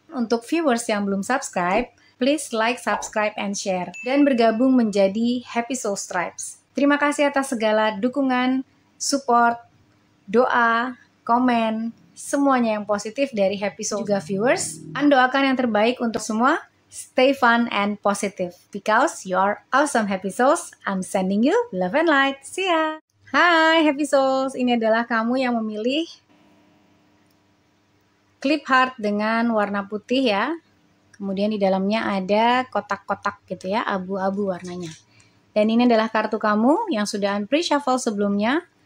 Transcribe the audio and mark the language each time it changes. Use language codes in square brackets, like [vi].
[id] Untuk [en] viewers [id] yang belum [en] subscribe, please like, subscribe, and share. [id] Dan bergabung menjadi Happy Souls Tribes. Terima kasih atas segala dukungan, support, doa, komen, semuanya yang positif dari Happy Souls juga viewers. An doakan yang terbaik untuk semua. [en] Stay fun and positive because you are awesome Happy Souls. I'm sending you love and light. See ya. [id] Hai Happy Souls, ini adalah kamu yang memilih clip heart dengan warna putih ya. Kemudian di dalamnya ada kotak-kotak gitu ya, abu-abu warnanya. Dan ini adalah kartu kamu yang sudah An pre-shuffle sebelumnya.